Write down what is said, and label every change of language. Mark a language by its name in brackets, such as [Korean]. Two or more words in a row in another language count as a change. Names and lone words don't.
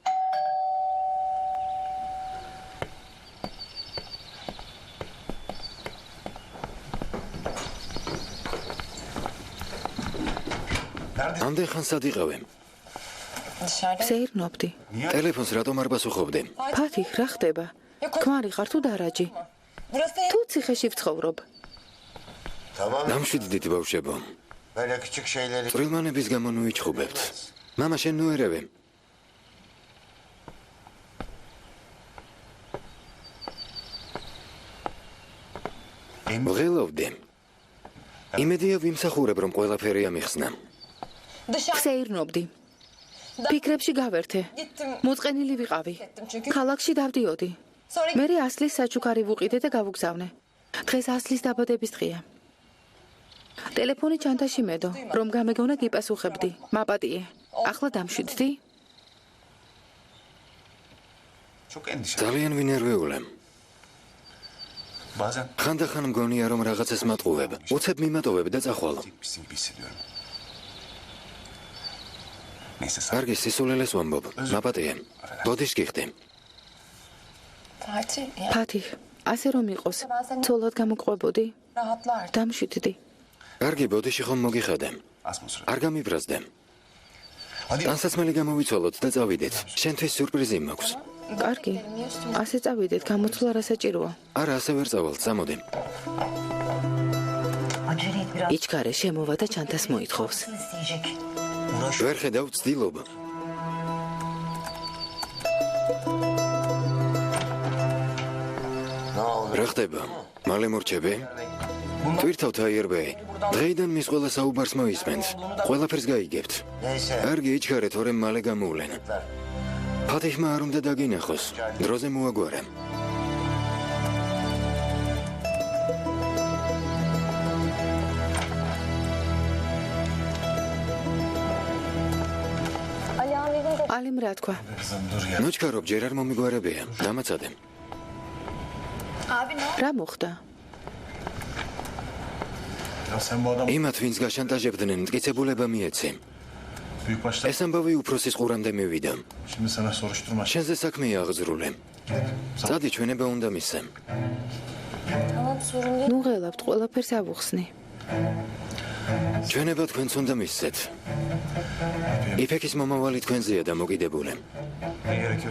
[Georgian] ამდენ ხანს სად იყავე? [Turkish] Dışarıda. [Georgian] სეირნობდი. ტელეფონს რატომ არ პასუხობდი? ფათი, რა ხდება? ქმარი ხარ თუ დარაჯი? [Turkish] Burası [Georgian] თუ ციხეში ვცხოვრობ. [Turkish] Tamam. [Georgian] დამშვიდდით ბავშვებო. [Turkish] Böyle küçük şeyleri [Georgian] წვრილმანების გამო ნუიჩხუბებთ. მამა შენ ნუერევე. ვღელავდი. იმედია ვიმსახურებ რომ ყველაფერი ამიხსნა. [Turkish] dışarı [Georgian] სეირნობდი. ფიქრებში გავერთე. [Turkish] gittim. [Georgian] მოწყენილი ვიყავი. [Turkish] Gittim çünkü [Georgian] ქალაქში დავდიოდი. [Turkish] sonra [Georgian] მე ასლის საჩუქარი ვუყიდე და გავუგზავნე. დღეს ასლის დაბადების დღეა. ტელეფონი ჩანთაში მედო, რომ გამეგონა გიპასუხებდი. მაპატიე. ახლა დამშვიდდი? [Turkish] Çok endişe. [Georgian] ძალიან ვინერვიულე. [Turkish] Bazen [Georgian] ხანდახან მგონია რომ რაღაცას მატყუებ. უცებ მიმატოვებ და წახვალ. [Turkish] gitmişsin gibi hissediyorum. Neyse sağ [Georgian] კარგი, სისულელეს ვამბობ. მაპატიე. ბოდიშ გიხდი. [Turkish] Fatih ya [Georgian] ფათი, ასე რომ იყოს, ცოლად გამოყვებოდი? [Turkish] rahatlar. [Georgian] დამშვიდდი. კარგი, ბოდიში ხომ მოგიხადე. [Turkish] az mı süre? [Georgian] არ გამიბრაზდე. [Turkish] Hadi [Georgian] ტანსაცმელი გამოვიცვალოთ და წავიდეთ. შენთვის სიურპრიზი მაქვს. კარგი. ასე წავიდეთ, გამოცვლა რა საჭიროა? არა, ასე ვერ წავალთ, წამოდი. [Turkish] Acele et biraz [Georgian] იჩქარე შემოვა და ჩანთას მოითხოვს. [Turkish] isteyecek. [Georgian] ვერ ხედავ ცდილობ. [Turkish] ne oluyor? [Georgian] რა ხდება? მალე მორჩები? ტვირთავთ აიერბე. დღეიდან მის ყველა საუბარს მოისმენთ. ყველაფერს გაიგებთ. [Turkish] Neyse. [Georgian] კარგი, იჩქარე, თორემ მალე გამოვლენ. ფათიხმა არ უნდა დაგინახოს. დროზე მოაგვარე. [Turkish] Ali abinin de [Georgian] ალიმ რა თქვა? [Turkish] Kızım dur ya. [Georgian] ნოჩქარობ, ჯერ არ მომიგვარებია. დამაცადე. [Turkish] abi ne [Georgian] რა მოხდა? [Turkish] sen bu adam [Georgian] იმათ ვინც გაშანტაჟებდნენ მტკიცებულება მიეცი [Turkish] büyük başta [Georgian] ეს ამბავი უფროსის ყურამდე მივიდა [Turkish] şimdi sana soruşturma. [Georgian] შენზე საქმეა აღძრული წადი ჩვენება უნდა მისცემ [Turkish] Tamam sorun değil. [Georgian] ნუ ღელავთ, ყველაფერს ავუხსნი. ჩვენება თქვენც უნდა მისცეთ იფექის მომავალი თქვენზეა დამოკიდებული [Turkish] Ne gerekiyor?